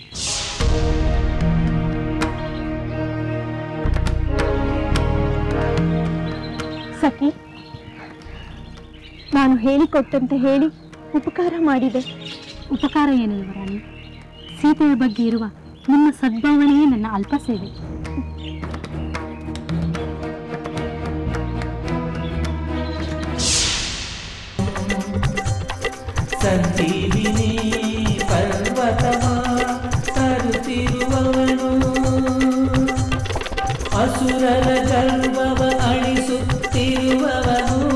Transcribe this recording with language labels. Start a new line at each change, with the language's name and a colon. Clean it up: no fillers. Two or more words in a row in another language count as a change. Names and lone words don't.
Kannada: ಸಖಿ, ನಾನು ಹೇಳಿಕೊಟ್ಟಂತೆ ಹೇಳಿ ಉಪಕಾರ ಮಾಡಿದೆ. ಉಪಕಾರ ಏನಿಲ್ಲ ರಾಣಿ, ಸೀತೆಯ ಬಗ್ಗೆ ಇರುವ ನಿಮ್ಮ ಸದ್ಭಾವನೆಯೇ ನನ್ನ ಅಲ್ಪ ಸೇವೆ. ಸಂಜೀವಿನಿ ಪರ್ವತವ ತರುತ್ತಿರುವವನು ಅಸುರರ ಗರ್ವವ ಅಳಿಸುತ್ತಿರುವವನು